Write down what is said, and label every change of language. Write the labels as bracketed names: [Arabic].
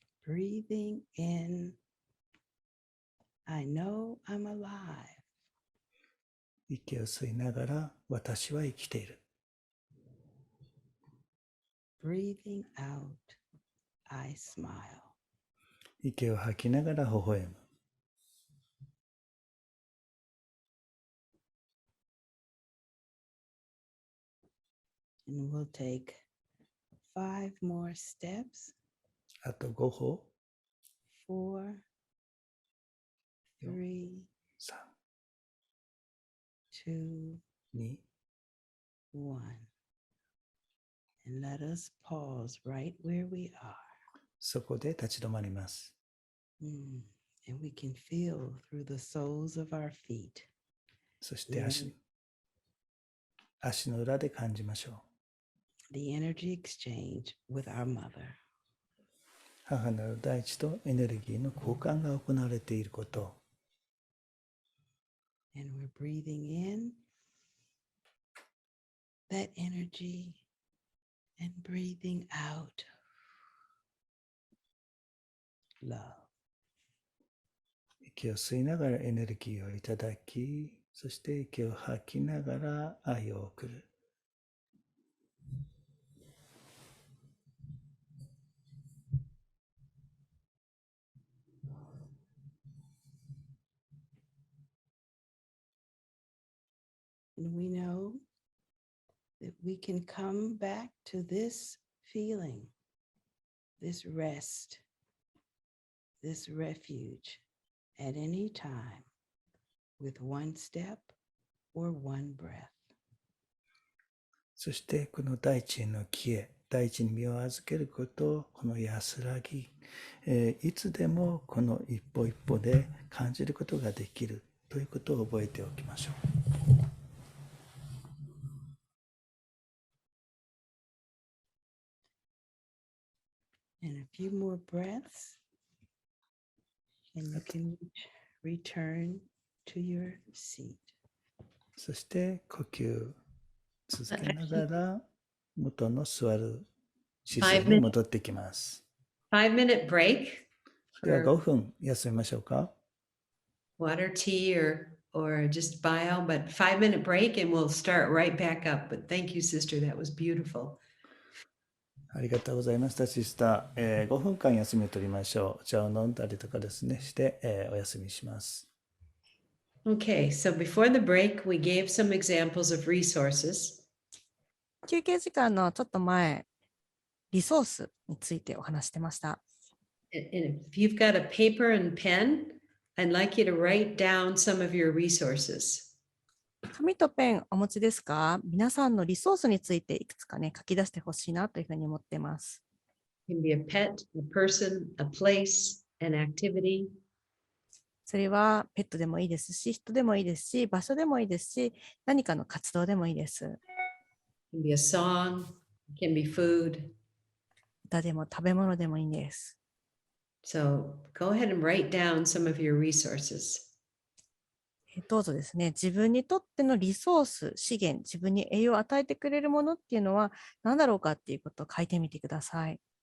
[English] breathing in, I know I'm alive. [Japanese] 息を吸いながら私は生きている。 [English] Breathing out, I smile. [Japanese] 息を吐きながら微笑む。 [English] And we'll take 5 more steps. [Japanese] あと5歩、 [English] 4, 3, [Japanese] 3、 [English] 2, [Japanese] 2、 [English] 1. And let us pause right where we are. [Japanese] そこで立ち止まります。 [English] And we can feel through the soles of our feet. [Japanese] そして足の裏で感じましょう。 [English] The energy exchange with our mother. [Japanese] 母なる大地とエネルギーの交換が行われていることを。 [English] And we're breathing in that energy and breathing out love. [Japanese] 息を吸いながらエネルギーをいただき、そして息を吐きながら愛を送る。 [English] And we know that we can come back to this feeling, this rest, this refuge at any time with one step or one breath. [Japanese] そしてこの大地への帰依、大地に身を預けること、この安らぎ、いつでもこの一歩一歩で感じることができるということを覚えておきましょう。 [English] And a few more breaths, and you can return to your seat. [Japanese] そして呼吸続けながら元の座る姿勢に戻ってきます。 [English] 5-minute break [Japanese] では [English] for [Japanese] 5分休みましょうか。 [English] water, tea, or just bio, but 5-minute break and we'll start right back up. But thank you, sister. That was beautiful. [Japanese] ありがとうございました、シスター。5分間休みを取りましょう。お茶を飲んだりとかですね、して、お休みします。 [English] Okay, so before the break, we gave some examples of resources. [Japanese] 休憩時間のちょっと前、リソースについてお話してました。 [English] And if you've got a paper and pen, I'd like you to write down some of your resources. [Japanese] 紙とペンお持ちですか？皆さんのリソースについていくつかね、書き出してほしいなというふうに思ってます。 [English] It can be a pet, a person, a place, an activity. [Japanese] それはペットでもいいですし、人でもいいですし、場所でもいいですし、何かの活動でもいいです。 [English] It can be a song, it can be food. [Japanese] 歌でも食べ物でもいいんです。 [English] So go ahead and write down some of your resources. [Japanese] どうぞですね、自分にとってのリソース、資源、自分に栄養を与えてくれるものっていうのは何だろうかっていうことを書いてみてください。